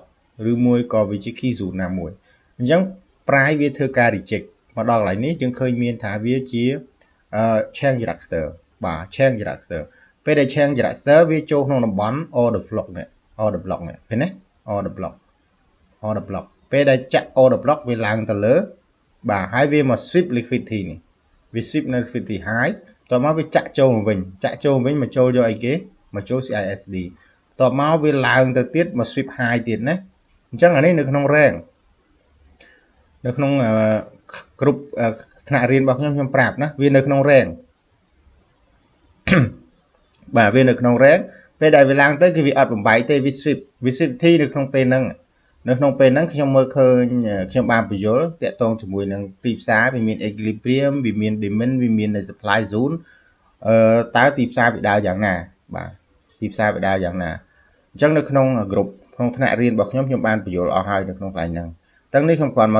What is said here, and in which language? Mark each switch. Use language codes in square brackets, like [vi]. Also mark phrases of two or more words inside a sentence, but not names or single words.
[km] ឬមួយក៏វាជា [en] key zone [km] ណាមួយអញ្ចឹង price វាធ្វើការ reject មកដល់កន្លែងនេះយើងឃើញមានថាវាជា [en] change register [km] បាទ [en] change register [km] ពេលដែល [en] change register [km] វាចូលក្នុងតំបន់ [en] order block [km] នេះ [en] order block [km] នេះឃើញទេ [en] order block [km] ពេលដែលចាក់ [en] order block [km] វាឡើងទៅលើបាទហើយវាមក [en] sweep liquidity [km] នេះវា [en] sweep liquidity high [km] តមកវាចាក់ចូលមកវិញមកចូលយកអីគេមកចូល CISD តមកវាឡើងទៅទៀតមក [en] sweep high [km] ទៀតណាអញ្ចឹងអានេះនៅក្នុង rank នៅក្នុងគ្រប់ថ្នាក់រៀនរបស់ខ្ញុំប្រាប់ណាវានៅក្នុង rank បាទវានៅក្នុង rank ពេលដែលវាឡើងទៅគឺវាអត់បំបែកទេវា [en] sweep T [km] នៅក្នុងពេលហ្នឹងខ្ញុំមើលឃើញខ្ញុំបានបញ្យល់តាក់ទងជាមួយនឹងទីផ្សារវាមាន equilibrium វាមាន demand វាមាន [en] supply zone [km] តើទីផ្សារវាដើរយ៉ាងណាបាទទីផ្សារវាដើរយ៉ាងណាអញ្ចឹងនៅក្នុង group ក្នុងថ្នាក់រៀនរបស់ខ្ញុំបានបញ្យល់អស់ហើយនៅក្នុងកន្លែងហ្នឹងទាំងនេះខ្ញុំគ្រាន់មក